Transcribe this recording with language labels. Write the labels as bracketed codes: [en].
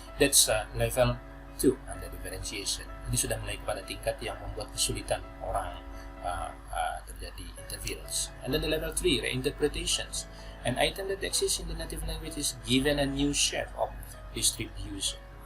[en] That's level 2 under differentiation. [id] Ini sudah mulai kepada tingkat yang membuat kesulitan orang terjadi interference. [en] And then the level 3, reinterpretations. An item that exists in the native language is given a new shape of distribution.